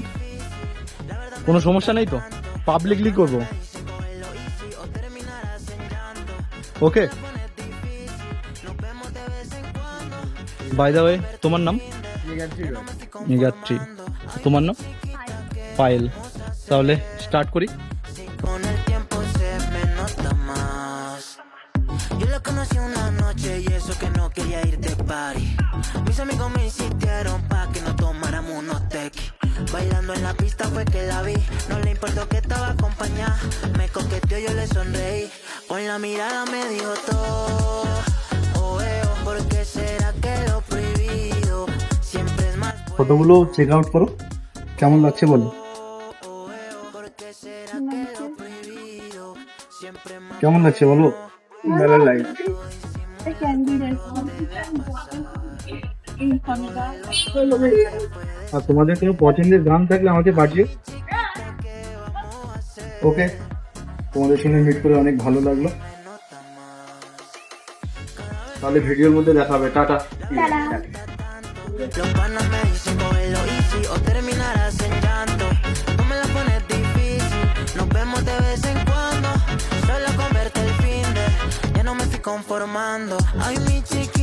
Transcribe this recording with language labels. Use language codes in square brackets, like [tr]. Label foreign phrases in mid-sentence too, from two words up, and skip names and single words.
[bn] কোনো সমস্যা নেই তো? পাবলিকলি করবো? ওকে। [en] by the way, [bn] তোমার নাম? নিগাত্রী। তোমার নাম? পায়েল। তাহলে স্টার্ট করি। [es] Con el tiempo se me nota más. Yo la conocí una noche y eso que no quería ir de party. Mis amigos me insistieron pa' que no tomáramos unos tequis. Bailando en la pista fue que la vi. No le importó que estaba acompañada. Me coqueteó, yo le sonreí. Con la mirada me dijo todo. Oh, ¿por qué será que lo prohibido siempre es más bueno? [bn] ফটোগুলো [en] check out [bn] করো, কেমন লাগছে বলো। [es] ¿Por qué será que lo prohibido siempre es más [bn] কেমন লাগছে বলো। ভালো লাগছে। আর তোমাদের কোনো পছন্দের গান থাকলে আমাকে পাঠিও। ওকে, তোমাদের সঙ্গে মিট করে অনেক ভালো লাগলো। তাহলে ভিডিওর মধ্যে দেখা হবে। টাটা। [es] Los panas me dicen cógelo easy o terminarás en llanto. No me la pones difícil, nos vemos de vez en cuando. Solo con verte el fin de, ya no me estoy conformando. Ay, mi chica.